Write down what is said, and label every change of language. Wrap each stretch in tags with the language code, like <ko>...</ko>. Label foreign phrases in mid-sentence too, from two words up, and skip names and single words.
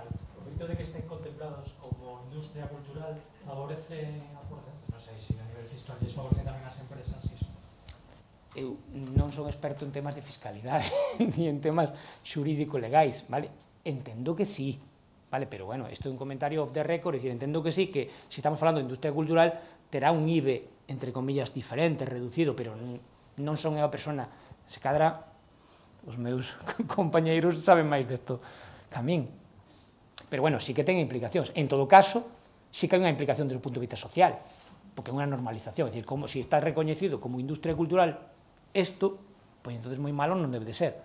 <gl>O feito de que estén contemplados como industria cultural favorece a porcentaje, non sei se a nivel fiscal lles favorece tamén as empresas iso. Eu non son experto en temas de fiscalidade ni en temas xurídico-legais, vale? Entendo que sí, vale? Pero bueno, isto é un comentario</gl> <en>off the record,</en> <gl>é dicir, entendo que sí, que se estamos falando de industria cultural terá un IBE,</gl> <es>entre comillas,</es> <gl>diferente, reducido, pero non son eu a persona, se cadra os meus compañeiros saben máis desto que a min. Pero bueno, sí que ten implicacións. En todo caso, sí que hai unha implicación desde o punto de vista social, porque é unha normalización, é dicir, como se está recoñecido como industria cultural isto, pois entonces moi malo non debe de ser.</gl>